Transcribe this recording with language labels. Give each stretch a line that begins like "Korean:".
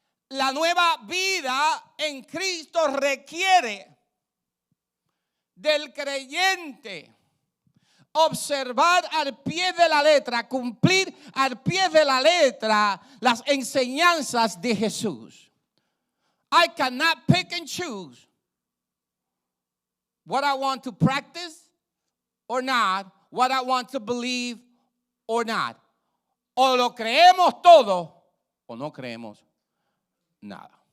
Spanish: La nueva vida en Cristo requiere del creyente observar al pie de la letra, cumplir al pie de la letra las enseñanzas de Jesús.
English: I cannot pick and choose what I want to practice or not, what I want to believe or not.
Spanish: O lo creemos todo o no creemos nada.